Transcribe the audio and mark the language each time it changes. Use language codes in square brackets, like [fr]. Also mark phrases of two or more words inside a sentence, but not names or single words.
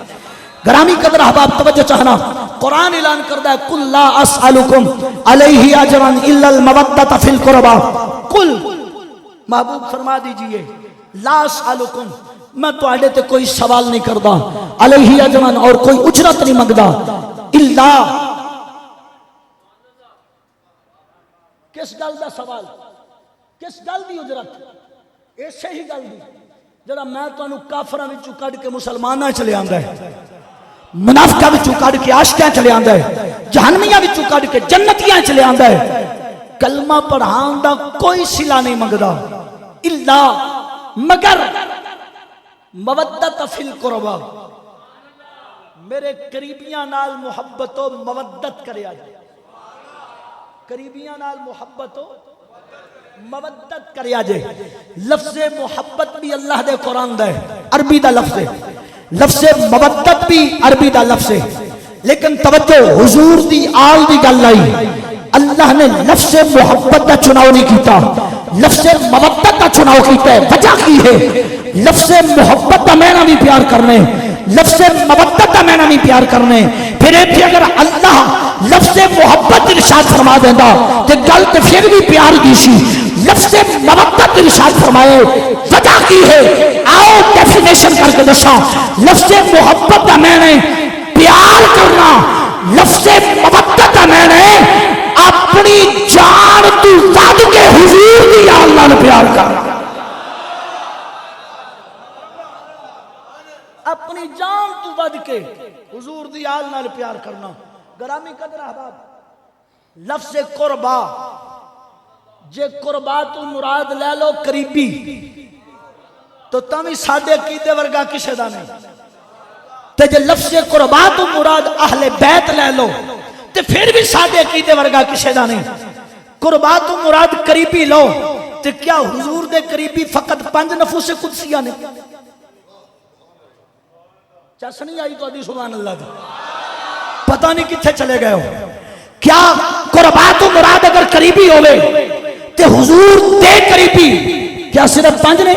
[pa] گرامی قدر احباب توجہ چاہنا، قرآن اعلان کردا ہے [ar] قل لا اسألکم علیہ اجرا الا المودۃ فی القربى، [pa] قل محبوب فرما دیجئے [ar] لا اسألکم، [pa] میں تو آڑے تے کوئی سوال نہیں کردا، [ar] علیہ اجرا [pa] اور کوئی اجرت نہیں منگدا، الا کس گل دا سوال، کس گل دی اجرت، ایسے ہی گل دی جڑا میں تو انہوں کافرہ وچوں کڑ کے مسلمانہ چلے آندہ ہے، منافقہ وچوں کڑ کے عاشقیاں چلے آندہ ہے، جہنمیاں وچوں کڑ کے جنتیاں چلے آندہ ہے، کلمہ پڑھان دا کوئی صلہ نہیں منگدا، الا مگر مودت [ar] فی القربہ، [pa] میرے قریبیاں نال محبت و مودت کرے آجائے، قریبیاں نال محبت و مودت کرے آجائے۔ لفظ محبت بھی اللہ دے قرآن دے عربی دا لفظ ہے، لفظ مودت بھی عربی دا لفظ ہے، لیکن توجہ حضور دی آل دی گل آئی، اللہ نے لفظ محبت دا چناؤ نہیں کیتا، لفظ مودت دا چناؤ کیتا ہے۔ وجہ کی ہے؟ لفظ محبت دا میں نہ بھی پیار کرنے، لفظ مودت دا میں نہ بھی پیار کرنے، پھر ایتھے اگر اللہ لفظ محبت ارشاد فرما دیندہ تے گل تے پھر بھی پیار دی سی، لفظ مودت ارشاد فرمائے۔ وجہ کی ہے؟ آؤ ڈیفینیشن کر کے دسا، لفظ محبت دا میں نے پیار کرنا، لفظ مودت دا میں نے اپنی جان تو زد کے حضور دی اللہ نے پیار کرنا، اپنی جان تو ود کے حضور دی آل نال پیار کرنا۔ گرامی قدر احباب، لفظ قربا، جے قربا تو مراد لے لو قریبی، تو تمہیں ساڑھے عقیدے ورگا کسے دا نہیں، تے جے لفظ قربا تو مراد اہل بیت لے لو تے پھر بھی ساڑھے عقیدے ورگا کسے دا نہیں۔ قربا تو مراد قریبی لو تے کیا حضور دے قریبی فقط 5 نفوس قدسیہ نے؟ چس نہیں آئی تو ادھی [ar] سبحان اللہ [pa] دا، پتہ نہیں کتھے چلے گئے ہو۔ کیا قربا تو مراد اگر قریبی ہوئے تے حضور دے قریبی کیا صرف 5 نے؟